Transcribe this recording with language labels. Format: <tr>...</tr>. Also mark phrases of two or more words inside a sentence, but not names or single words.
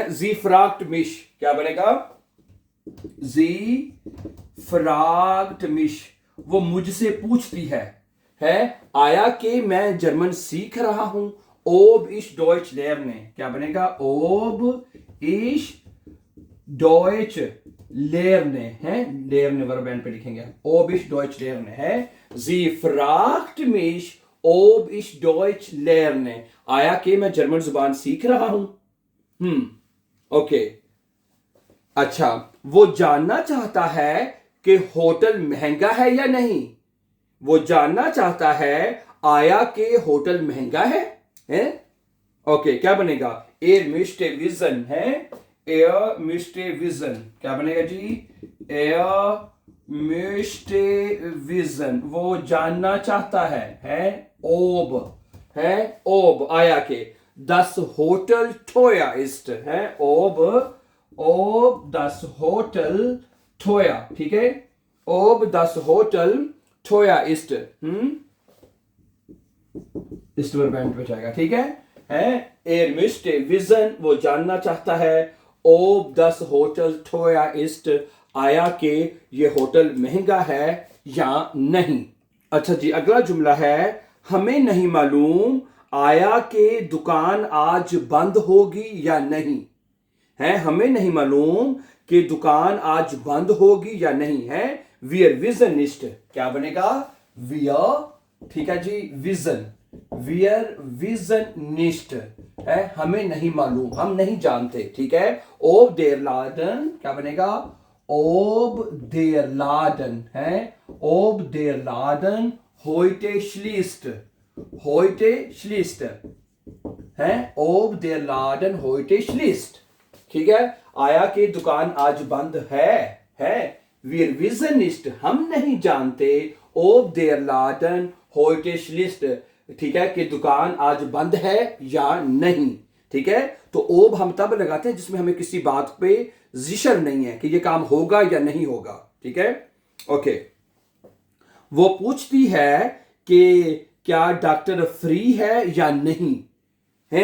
<de>sie fragt mich,</de> <ur>کیا بنے گا?</ur> <de>sie fragt mich,</de> <ur>وہ مجھ سے پوچھتی ہے آیا کہ میں جرمن سیکھ رہا ہوں.</ur> <de>ob ich Deutsch lerne,</de> <ur>کیا بنے گا?</ur> <de>ob ich Deutsch lerne है, lerne</de> <ur>ورب پہ لکھیں گے,</ur> <de>ob ich Deutsch lerne है। sie fragt mich ob ich Deutsch lerne,</de> <ur>آیا کہ میں جرمن زبان سیکھ رہا ہوں. اوکے، اچھا، وہ جاننا چاہتا ہے کہ ہوٹل مہنگا ہے یا نہیں. وہ جاننا چاہتا ہے آیا کہ ہوٹل مہنگا ہے، اوکے، کیا بنے گا?</ur> <de>er möchte wissen है, er möchte wissen,</de> <ur>کیا بنے گا جی?</ur> <de>er möchte wissen,</de> <ur>وہ جاننا چاہتا ہے</ur> <de>ob है, ob</de> <ur>آیا کے</ur> <de>das Hotel teuer ist है, ob das Hotel teuer,</de> <ur>ٹھیک ہے,</ur> <de>ob das Hotel teuer ist,</de> <ur>اس ورب پہ جائے گا، ٹھیک ہے.</ur> <de>er möchte wissen,</de> <ur>وہ جاننا چاہتا ہے</ur> <de>ob das Hotel teuer ist,</de> <ur>آیا کے یہ ہوٹل مہنگا ہے یا نہیں. اچھا جی، اگلا جملہ ہے ہمیں نہیں معلوم آیا کے دکان آج بند ہوگی یا نہیں ہے. ہمیں نہیں معلوم کہ دکان آج بند ہوگی یا نہیں ہے.</ur> <de>wir wissen nicht,</de> <ur>کیا بنے گا? wir, ٹھیک ہے جی,</ur> <de>wissen, wir wissen nicht</de> <ur>ہے، ہمیں نہیں معلوم، ہم نہیں جانتے، ٹھیک ہے.</ur> <de>ob der Laden,</de> <ur>کیا بنے گا?</ur> <de>ob der Laden है, ob der Laden heute schließt, heute schließt है, ob der Laden heute schließt,</de> <ur>ٹھیک ہے. آیا کہ دکان آج بند ہے.</ur> <de>wir wissen nicht,</de> <ur>ہم نہیں جانتے</ur> <de>ob der Laden heute schließt,</de> <ur>ٹھیک ہے، کہ دکان آج بند ہے یا نہیں، ٹھیک ہے. تو اوب ہم تب لگاتے ہیں جس میں ہمیں کسی بات پہ جشر نہیں ہے کہ یہ کام ہوگا یا نہیں ہوگا، ٹھیک ہے. اوکے، وہ پوچھتی ہے کہ کیا ڈاکٹر فری ہے یا نہیں ہے.</ur>